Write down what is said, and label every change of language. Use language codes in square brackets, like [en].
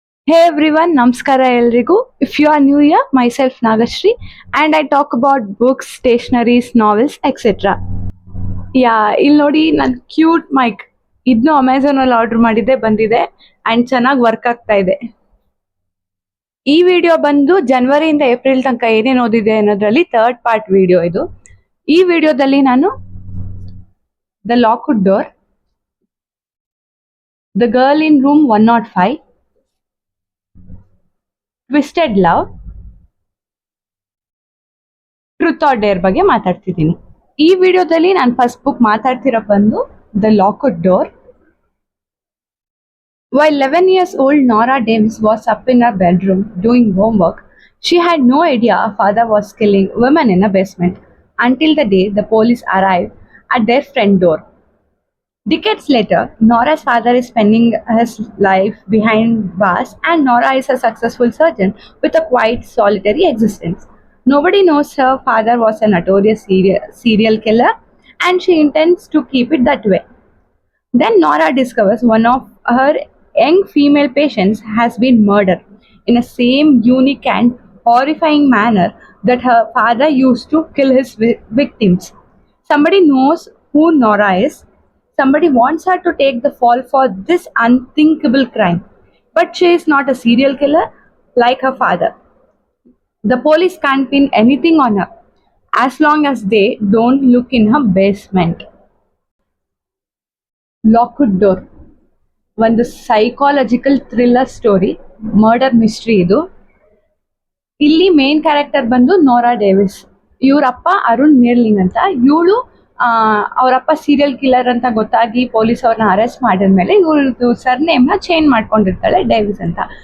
[en] Hey everyone, [kn] Namaskara ಎಲ್ರಿಗೂ. [en] If you are new here, myself Nagashri and I talk about books, stationaries, novels, etc. [kn] ಇಲ್ಲಿ ನೋಡಿ ನಾನು cute mic ಇದನ್ನು Amazon ಅಲ್ಲಿ order ಮಾಡಿದ್ದೆ, ಬಂದಿದೆ ಅಂಡ್ ಚೆನ್ನಾಗಿ ವರ್ಕ್ ಆಗ್ತಾ ಇದೆ. ಈ ವಿಡಿಯೋ ಬಂದು ಜನವರಿಯಿಂದ ಏಪ್ರಿಲ್ ತನಕ ಏನೇನು ಓದಿದೆ ಅನ್ನೋದ್ರಲ್ಲಿ ಥರ್ಡ್ ಪಾರ್ಟ್ ವಿಡಿಯೋ ಇದು. ಈ ವಿಡಿಯೋದಲ್ಲಿ ನಾನು the locked door, the girl in room 105, twisted love, truth or dare ಬಗ್ಗೆ ಮಾತಾಡ್ತಿದ್ದೀನಿ. ಈ ವಿಡಿಯೋದಲ್ಲಿ ನಾನು ಫಸ್ಟ್ ಬುಕ್ ಮಾತಾಡ್ತಿರೋ ಬಂದು the locked door. [en] While 11 years old Nora Davis was up in her bedroom doing homework, she had no idea her father was killing women in a basement until the day the police arrived at their front door. Decades later, Nora's father is spending his life behind bars and Nora is a successful surgeon with a quite solitary existence. Nobody knows her father was a notorious serial killer and she intends to keep it that way. Then Nora discovers one of her young female patients has been murdered in a same unique and horrifying manner that her father used to kill his victims. Somebody knows who Nora is. Somebody wants her to take the fall for this unthinkable crime. But she is not a serial killer like her father. The police can't pin anything on her as long as they don't look in her basement. [kn] Locked door ಒಂದು psychological thriller story, murder mystery ಇದು. ಇಲ್ಲಿ main character ಬಂದು ನೋರಾ Davis. ಇವರಪ್ಪ Arun ಮಿರ್ಲಿಂಗ್ ಅಂತ. ಇವಳು ಅವರಪ್ಪ serial killer ಅಂತ ಗೊತ್ತಾಗಿ police ಅವ್ರನ್ನ ಅರೆಸ್ಟ್ ಮಾಡಿದ್ಮೇಲೆ ಇವ್ರದ್ದು ಸರ್ನೇಮ್ನ ಚೇಂಜ್ ಮಾಡ್ಕೊಂಡಿರ್ತಾಳೆ ಡೇವಿಸ್ ಅಂತ.